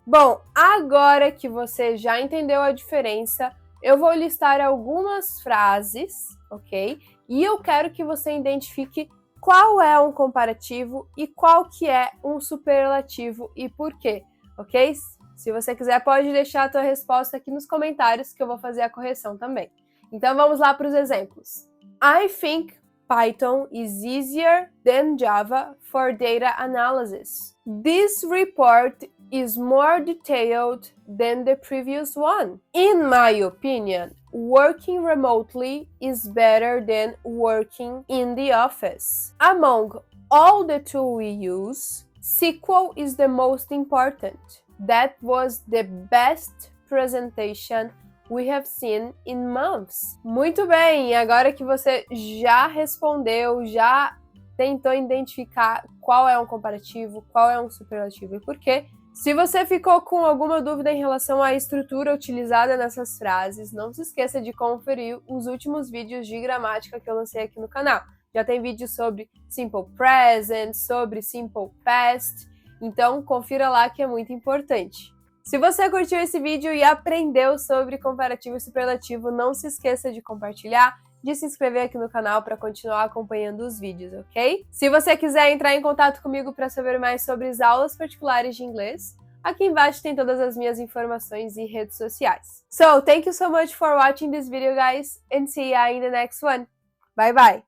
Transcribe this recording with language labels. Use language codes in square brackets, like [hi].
[pt] Bom, agora que você já entendeu a diferença, eu vou listar algumas frases, ok? E eu quero que você identifique qual é um comparativo e qual que é um superlativo e por quê, ok? Se você quiser, pode deixar a tua resposta aqui nos comentários que eu vou fazer a correção também. Então vamos lá para os exemplos. [en] I think Python is easier than Java for data analysis. This report is more detailed than the previous one. In my opinion, working remotely is better than working in the office. Among all the tools we use, SQL is the most important. That was the best presentation we have seen in months. [pt] Muito bem, agora que você já respondeu, já tentou identificar qual é um comparativo, qual é um superlativo e por quê. Se você ficou com alguma dúvida em relação à estrutura utilizada nessas frases, não se esqueça de conferir os últimos vídeos de gramática que eu lancei aqui no canal. Já tem vídeo sobre Simple Present, sobre Simple Past, então confira lá que é muito importante. Se você curtiu esse vídeo e aprendeu sobre comparativo e superlativo, não se esqueça de compartilhar, de se inscrever aqui no canal para continuar acompanhando os vídeos, ok? Se você quiser entrar em contato comigo para saber mais sobre as aulas particulares de inglês, aqui embaixo tem todas as minhas informações e redes sociais. [en] So, thank you so much for watching this video, guys, and see you in the next one. Bye bye!